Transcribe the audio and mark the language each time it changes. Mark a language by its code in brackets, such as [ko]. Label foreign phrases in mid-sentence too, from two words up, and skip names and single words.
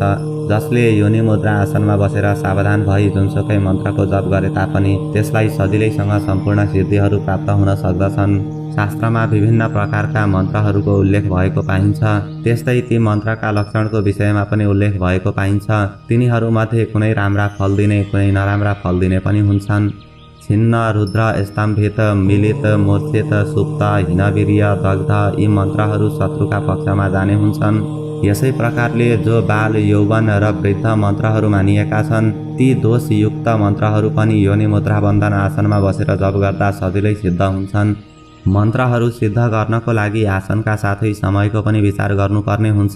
[ne] जसले योनि मुद्रा आसनमा बसेर सावधान भई जुनसुकै मन्त्रको जप गरे तापनि त्यसलाई सजिलैसँग सम्पूर्ण सिद्धिहरू प्राप्त हुन सक्दछन्। शास्त्रमा विभिन्न प्रकारका मन्त्रहरूको उल्लेख भएको पाइन्छ। त्यस्तै ती मन्त्रका लक्षणको विषयमा पनि उल्लेख भएको पाइन्छ। तिनीहरूमध्ये कुनै राम्रा फल दिने, कुनै नराम्रा फल दिने पनि हुन्छन्। छिन्न, रुद्र, स्तम्भित, मिलित, मूर्छित, सुप्त, हिनवीर्य, दग्ध यी मन्त्रहरू शत्रुका पक्षमा जाने हुन्छन्। यसै प्रकारले जो बाल, यौवन र वृद्ध मन्त्रहरू मानिएका छन् ती दोषयुक्त मन्त्रहरू पनि योनि मुद्रा बन्धन आसनमा बसेर जप गर्दा सजिलै सिद्ध हुन्छन्। मन्त्रहरू सिद्ध गर्नको लागि आसनका साथै समयको पनि विचार गर्नुपर्ने हुन्छ।